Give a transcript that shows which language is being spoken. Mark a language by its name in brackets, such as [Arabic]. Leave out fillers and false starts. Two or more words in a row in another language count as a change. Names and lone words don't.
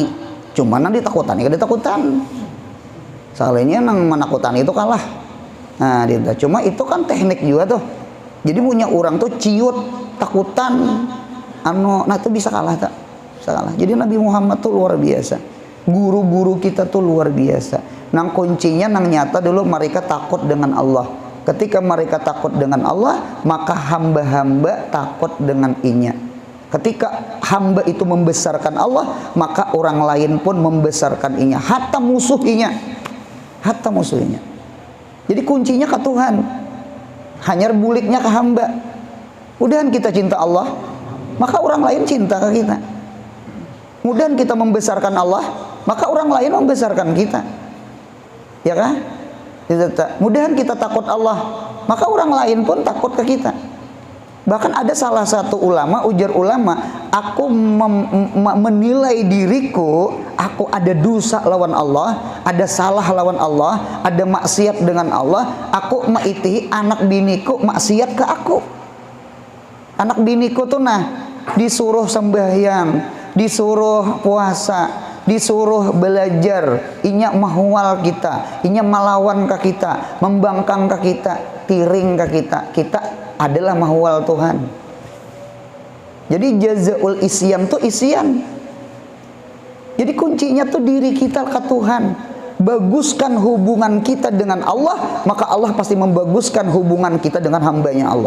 [Banjar] Cuma nang ditakutani kada takutan. Soalnya nang menakutani itu kalah. Nah, cuma itu kan teknik juga tuh. Jadi punya orang tuh ciut, takutan, nah itu bisa kalah tak? Bisa kalah. Jadi Nabi Muhammad tuh luar biasa. Guru-guru kita tuh luar biasa. Nang kuncinya nang nyata dulu mereka takut dengan Allah. Ketika mereka takut dengan Allah, maka hamba-hamba takut dengan inya. Ketika hamba itu membesarkan Allah, maka orang lain pun membesarkan inya. Hatta musuhinya. Jadi kuncinya ke Tuhan. Hanya buliknya ke hamba. Mudahan kita cinta Allah, maka orang lain cinta ke kita. Mudahan kita membesarkan Allah, maka orang lain membesarkan kita. Ya kan? Mudahan kita takut Allah, maka orang lain pun takut ke kita. Bahkan ada salah satu ulama, ujar ulama, aku menilai diriku, aku ada dosa lawan Allah, ada salah lawan Allah, ada maksiat dengan Allah, aku maiti anak biniku maksiat ke aku. Anak biniku tuh disuruh sembahyang, disuruh puasa, disuruh belajar, inya mahwal kita, inya melawan ke kita, membangkang ke kita, tiring ke kita adalah mahwal Tuhan. Jadi [Arabic] جزاء العصيان [Banjar] tuh isyan. Jadi kuncinya tuh diri kita ke Tuhan. Baguskan hubungan kita dengan Allah, maka Allah pasti membaguskan hubungan kita dengan hambanya Allah.